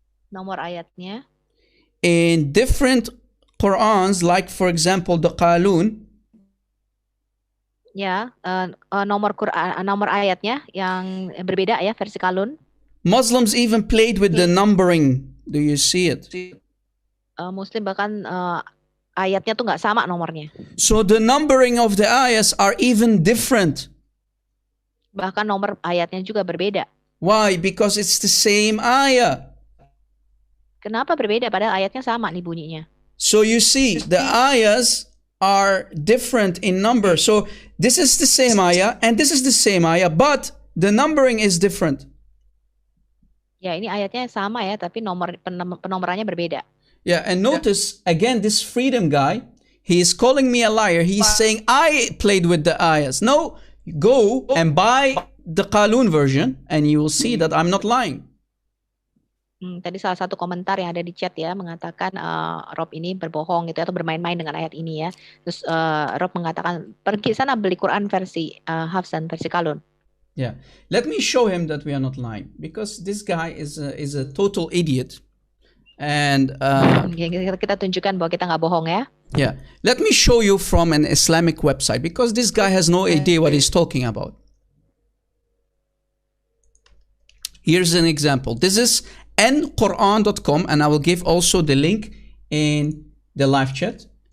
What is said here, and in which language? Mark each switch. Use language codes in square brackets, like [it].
[id] nomor ayatnya [en] in different Qurans, like for example the Qalun, [id] ya, nomor ayatnya yang berbeda ya, versi Kalun. [en] Muslims even played with the numbering. Do you see it? [id] Muslim bahkan ayatnya tuh nggak sama nomornya. [en] So the numbering of the ayahs are even different. [id] Bahkan nomor ayatnya juga berbeda. [en] Why? Because it's the same ayah. [id] Kenapa berbeda padahal ayatnya sama nih bunyinya? [en] So you see, the ayahs are different in number. So this is the same ayah and this is the same ayah, but the numbering is different. [id] Ya, ini ayatnya sama ya, tapi penomorannya berbeda. [en] Yeah, and notice again this freedom guy, he is calling me a liar. He's saying I played with the ayahs. No, go and buy the Qalun version and you will see that I'm not lying. [id] Tadi salah satu komentar yang ada di chat ya mengatakan Rob ini berbohong gitu atau bermain-main dengan ayat ini ya. Terus Rob mengatakan pergi sana beli Quran versi Hafs dan versi Kalun. [en] Yeah, let me show him that we are not lying because this guy is a total idiot. And [id] Kita tunjukkan bahwa kita nggak bohong ya. [en] yeah, let me show you from an Islamic website because this guy has no idea what he's talking about. Here's an example. This is nquran.com and I will give also the link in the live chat.